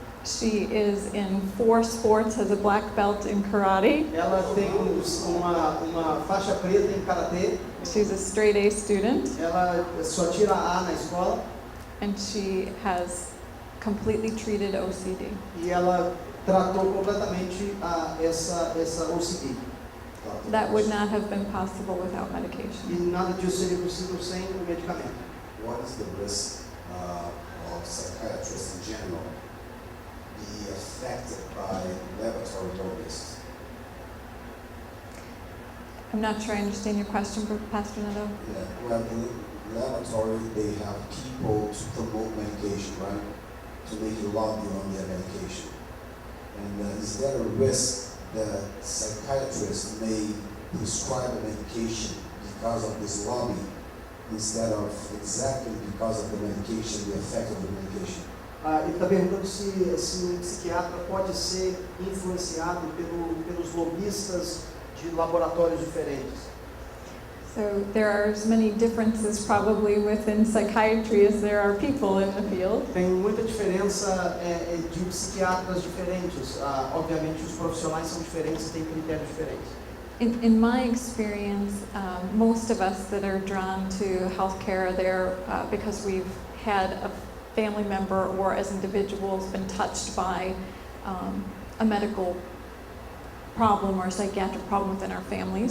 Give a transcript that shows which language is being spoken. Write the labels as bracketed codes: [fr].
[en] She is in 4 sports, has a black belt in karate. [pt] Ela tem uma faixa preta em karatê. [en] She's a straight A student, [pt] Ela só tira A na escola [en] and she has completely treated OCD. [pt] e ela tratou completamente essa OCD. [en] That would not have been possible without medication. [pt] E nada disso seria possível sem o medicamento. [en] What is the risk of psychiatrists in general be affected by laboratory lobbyists? I'm not sure I understand your question, Pastor Netto. Yeah, well, in laboratory they have people to promote medication, right? To make you lobby on their medication. And is there a risk that psychiatrists may prescribe a medication because of this lobby instead of exactly because of the medication, the effect of the medication? [pt] Ele está perguntando se um psiquiatra pode ser influenciado pelos lobistas de laboratórios diferentes. [en] So there are as many differences probably within psychiatry as there are people in the field. [pt] Tem muita diferença de psiquiatras diferentes. Obviamente os profissionais são diferentes e têm critérios diferentes. [en] In my experience, most of us that are drawn to healthcare are there because we've had a family member or as individuals been touched by a medical problem or a psychiatric problem within our families.